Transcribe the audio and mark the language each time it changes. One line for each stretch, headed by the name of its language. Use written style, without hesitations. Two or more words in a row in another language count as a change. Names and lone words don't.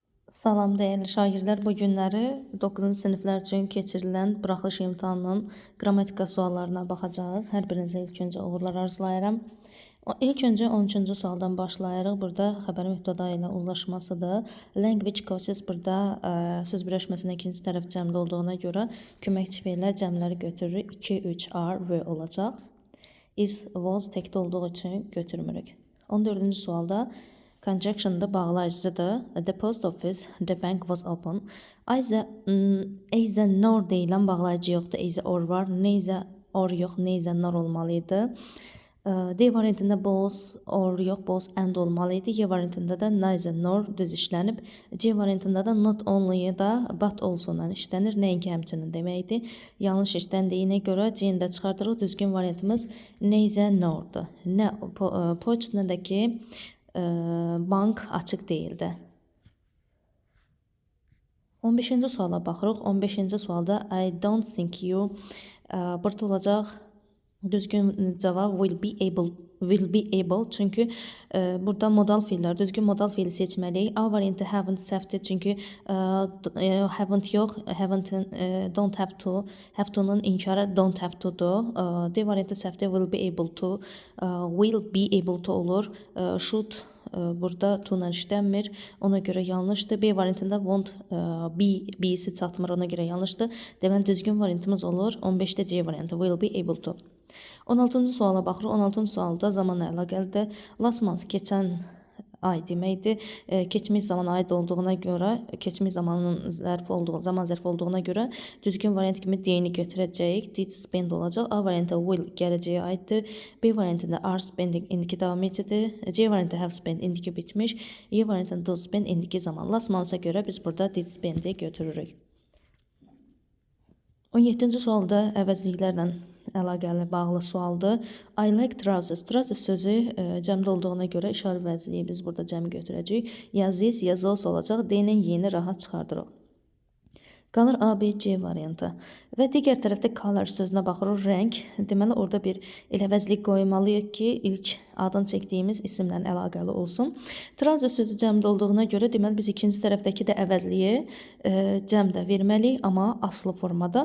Azerbaijani: Salam dəyərli şagirdlər, bu günləri 9-cu siniflər üçün keçirilən buraxılış imtahanının qrammatika suallarına baxacağıq. Hər birinizə ilk öncə uğurlar arzulayıram. İlk öncə 13-cü sualdan başlayırıq. Burada xəbər mübtəda ilə ulaşmasıdır.
English: Language coaches
Azerbaijani: burada söz birləşməsində ikinci tərəf cəmdə olduğuna görə köməkçi fe'llər cəmləri götürürük. 2, 3, are, were olacaq. Is, was təkdə olduğu üçün götürmürük. 14-cü sualda conjunction'da bağlayıcıdır.
English: The post office, the bank was open. Either nor
Azerbaijani: deyilən bağlayıcı yoxdur.
English: Either or
Azerbaijani: var.
English: Neither or
Azerbaijani: yox,
English: neither nor
Azerbaijani: olmalıydı. D variantında
English: both or
Azerbaijani: yox,
English: both and
Azerbaijani: olmalıydı. Y variantında da
English: neither nor
Azerbaijani: düz işlənib. C variantında da
English: not only
Azerbaijani: da
English: but also
Azerbaijani: ilə işlənir. Nəinki həmçinin deməkdir. Yanlış işləndiyinə görə C-ni də çıxardırıq. Düzgün variantımız
English: neither nordur.
Azerbaijani: Nə poçt, nə də ki bank açıq deyildi. 15-ci suala baxırıq. 15-ci sualda
English: I don't think you
Azerbaijani: burada olacaq. Düzgün cavab
English: will be able
Azerbaijani: çünkü burada modal fiillər, düzgün modal fiili seçməliyik. A variantı haven't səhvdir çünki haven't yox,
English: don't have to, have to'nun inkarı don't have to'dur.
Azerbaijani: D variantı səhvdir,
English: will be able to, will be able to olur.
Azerbaijani: Should burada to ilə işlənmir, ona görə yanlışdır. B variantında won't, B'si çatmır, ona görə yanlışdır. Deməli, düzgün variantımız olur 15-də C variantı,
English: will be able to.
Azerbaijani: 16-cı suala baxırıq. 16-cı sualda zamanla əlaqəlidir.
English: Last month,
Azerbaijani: keçən ay deməkdir. Keçmiş zamana aid olduğuna görə, keçmiş zamanın zaman zərfi olduğuna görə düzgün variant kimi D-ni götürəcəyik.
English: Did spend
Azerbaijani: olacaq. A variantı will gələcəyə aiddir. B variantında
English: are spending
Azerbaijani: indiki davam edicidir. C variantı
English: have spent
Azerbaijani: indiki bitmiş. Y variantında
English: do spend
Azerbaijani: indiki zaman.
English: Last month'a
Azerbaijani: görə biz burada
English: did spend'i
Azerbaijani: götürürük. 17-ci sualda əvəzliklərlə əlaqəli bağlı sualdır.
English: I like trousers.
Azerbaijani: Trousers sözü cəmdə olduğuna görə işarə vəzliyi biz burada cəmi götürəcəyik. Ya this, ya those olacaq. D-nin Y-ni rahat çıxardırıq. Qalır A, B, C variantı. Və digər tərəfdə color sözünə baxırıq, rəng. Deməli, orada bir elə vəzlik qoymalıyıq ki, ilk adını çəkdiyimiz isimlə əlaqəli olsun. Trouser sözü cəmdə olduğuna görə, deməli, biz ikinci tərəfdəki də əvəzliyi cəmdə verməliyik, amma aslı formada.